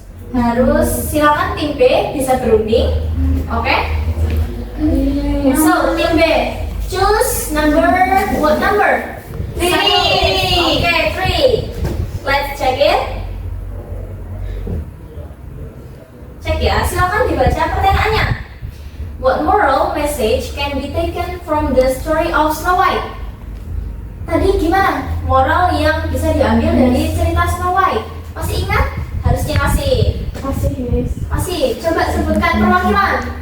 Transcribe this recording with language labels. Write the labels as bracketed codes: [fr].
[id] Harus silakan tim B bisa berunding. Oke. [en] So tim B choose what number? 3. Oke, 3. Let's check it. [id] Cek ya, silakan dibaca pertanyaannya. [en] What moral message can be taken from the story of Snow White? [id] Tadi gimana? Moral yang bisa diambil dari cerita Snow White? Masih ingat? Harusnya masih. Masih, Miss. Masih. Coba sebutkan perwakilan.